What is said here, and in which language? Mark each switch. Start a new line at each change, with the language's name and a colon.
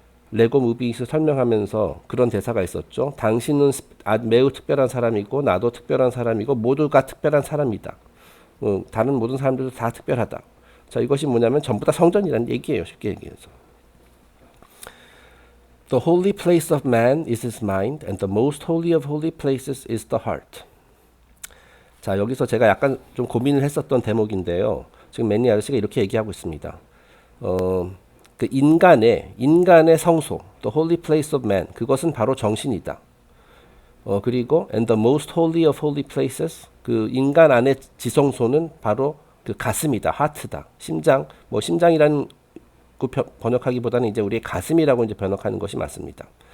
Korean: 레고 무비에서 설명하면서 그런 대사가 있었죠. 당신은 매우 특별한 사람이고 나도 특별한 사람이고 모두가 특별한 사람이다. 다른 모든 사람들도 다 특별하다. 자, 이것이 뭐냐면 전부 다 성전이라는 얘기예요. 쉽게 얘기해서.
English: The holy place of man is his mind and the most holy of holy places is the heart.
Korean: 자, 여기서 제가 약간 좀 고민을 했었던 대목인데요. 지금 매니 아저씨가 이렇게 얘기하고 있습니다. 그 인간의 성소,
English: the holy place of man,
Korean: 그것은 바로 정신이다. 그리고
English: and the most holy of holy places,
Korean: 그 인간 안의 지성소는 바로 그 가슴이다, 하트다, 심장이라는 번역하기보다는 이제 우리의 가슴이라고 이제 번역하는 것이 맞습니다.